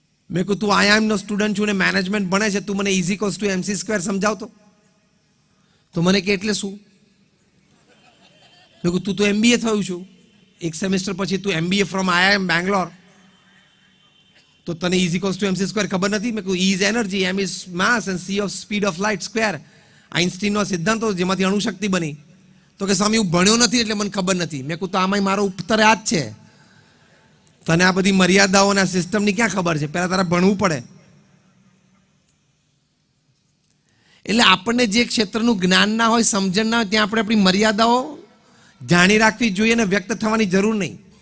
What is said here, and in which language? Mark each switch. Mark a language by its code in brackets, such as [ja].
[gu] મેં કહ્યું તું આઈઆઈએમ નો સ્ટુડન્ટ છું ને મેનેજમેન્ટ ભણે છે, તું મને E=mc² સમજાવતો. તો મને કે એટલે શું? મેં કહ્યું તું તો MBA થયું છું, એક સેમેસ્ટર પછી તું MBA ફ્રોમ આઈઆઈએમ બેંગ્લોર, તો તને E=mc² ખબર નથી? [en] મેં કહ્યું E is energy, M is mass and C of speed of light square. [gu] આઇન્સ્ટીનનો સિદ્ધાંતો જેમાંથી અણુશક્તિ બની. તો કે સ્વામી હું ભણ્યો નથી એટલે મને ખબર નથી. મેં કહ્યું તો આમાં મારો ઉત્તર આ જ છે. તને આ બધી મર્યાદાઓના સિસ્ટમની ક્યાં ખબર છે? પહેલા તારે ભણવું પડે. એટલે આપણને જે ક્ષેત્રનું જ્ઞાન ના હોય, સમજણ ના હોય, ત્યાં આપણે આપણી મર્યાદાઓ જાણી રાખવી જોઈએ ને વ્યક્ત થવાની જરૂર નહીં.